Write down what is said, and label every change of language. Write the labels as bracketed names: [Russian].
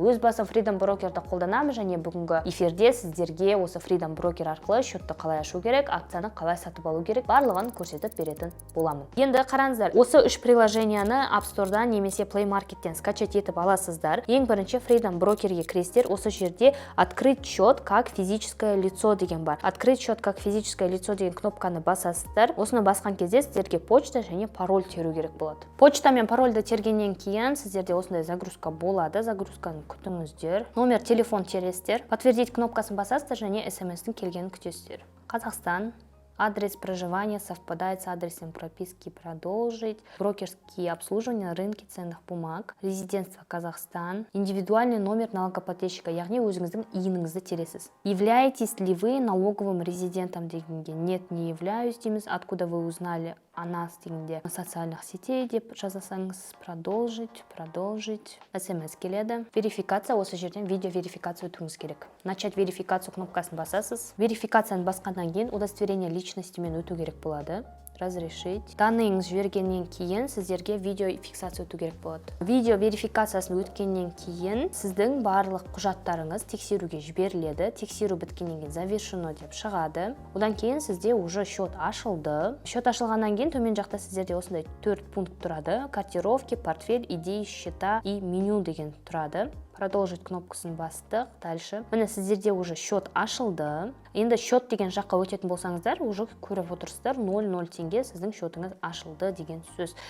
[Kazakh] Өз басым Freedom брокерді қолданамыз, және бүгінгі эфирде сіздерге осы Freedom брокер арқылы счетті қалай ашу керек, акцияны қалай сатып алу керек, барлығын көрсетіп беретін боламын. Енді қараңыздар, осы үш приложенияны Store-дан немесе Play Market-тен скачать етіп аласыздар. Ең бірінші Freedom брокерге кіресіздер. Осы жерде [Russian] открыть счет как физическое лицо [Kazakh] деген бар. [Russian] Открыть счет как физическое лицо [Kazakh] деген кнопканы басасыздар. Осыны басқан кезде сіздерге почта және пароль теру керек болады. Почта мен парольді тергеннен кейін сіздерде осындай загрузка болады. Загрузканы күтіңіздер. Номер телефон тересіздер. Подтвердить кнопкасын басасыздар және SMS-тің келгенін күтесіздер. Қазақстан. [Russian] Адрес проживания совпадает с адресом прописки, продолжить. Брокерские обслуживания на рынке ценных бумаг. Резидентство Казахстан. Индивидуальный номер налогоплательщика, [Kazakh] яғни өзіңіздің иініңізді тересіз. [Russian] Являетесь ли вы налоговым резидентом дегенге? Нет, не являюсь дейміз. Откуда вы узнали о нас дегенде? Социальных сетей [Kazakh] деп жазасаңыз. [Russian] Продолжить. SMS келеді. [Kazakh] Верификация, осы жерден видео верификация өтуіңіз керек. [Russian] Начать верификацию [Kazakh] кнопкасын басасыз. Верификацияны басқаннан кейін удостоверение личностімен өту керек болады. Разрешить. Данныйыңыз жібергеннен кейін сіздерге видео фиксация өту керек болады. Видео верификациясын өткеннен кейін сіздің барлық құжаттарыңыз тексеруге жіберіледі. Тексеру біткеннен кейін завершено деп шығады. Одан кейін сізде уже счет ашылды. Счет ашылғаннан кейін төмен жақта сіздерде осындай 4 пункт тұрады. [Russian] Картировки, портфель, идеи, счета и меню [Kazakh] деген тұрады. Продолжить кнопкасын бастық. Дальше. Міне сіздерде уже счет ашылды. Енді счет деген жаққа өтетін болсаңыздар, уже көріп отырсыздар, 0,0 теңге сіздің счетыңыз ашылды деген сөз.